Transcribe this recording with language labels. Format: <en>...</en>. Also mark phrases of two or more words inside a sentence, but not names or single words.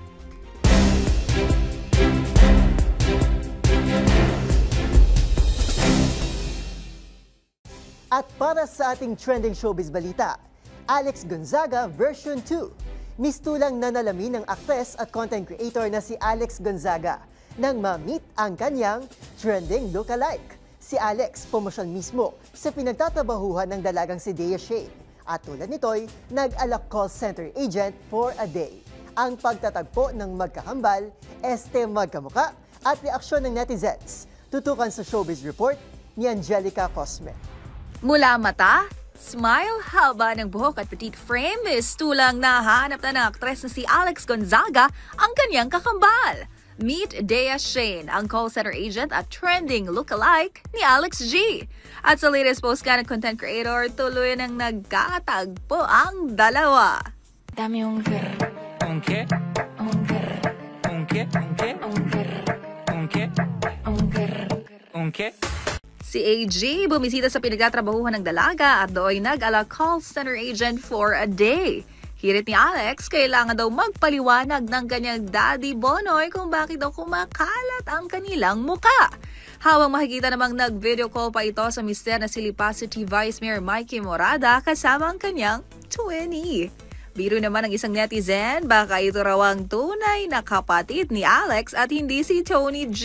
<tl>At para sa ating</tl> <en>trending showbiz</en> <tl>balita, Alex Gonzaga version 2. Mistulang nanalamin ng actress at</tl> <en>content creator</en> <tl>na si Alex Gonzaga nang ma-meet ang kanyang trending lookalike. Si Alex pumosyal mismo sa pinagtatabahuhan ng dalagang si Dea Shane at tulad nito'y nag-alak</tl> <en>call center agent for a day.</en> <tl>Ang pagtatagpo ng magkakambal, magkamuka at reaksyon ng netizens. Tutukan sa</tl> <en>showbiz report</en> <tl>ni Angelica Cosme. Mula mata, smile, haba ng buhok at</tl> <en>petite frame,</en> <tl>tulang nahanap na ng aktres na si Alex Gonzaga ang kanyang kakambal. Meet Dea Shane, ang</tl> <en>call center agent</en> <tl>at</tl> <en>trending lookalike</en> <tl>ni Alex G. At sa</tl> <en>latest post</en> <tl>ka ng</tl> <en>content creator,</en> <tl>tuloy nang nagkatagpo ang dalawa.</tl> <es>Dame un grr. Un qué? Un grr. Un qué? Un qué? Un grr. Un qué? Un grr. Un qué?</es> <tl>Si AG bumisita sa pinagtatrabahuhan ng dalaga at doon nag-ala</tl> <en>call center agent for a day.</en> <tl>Hirit ni Alex, kailangan daw magpaliwanag ng kanyang daddy Bonoy kung bakit daw kumakalat ang kanilang muka. Habang makikita namang nag-</tl> <en>video call</en> <tl>pa ito sa mister na si Lipa City Vice Mayor Mikey Morada kasama ang kanyang twinnie. Biro naman ng isang netizen, baka ito raw ang tunay na kapatid ni Alex at hindi si Tony G.</tl>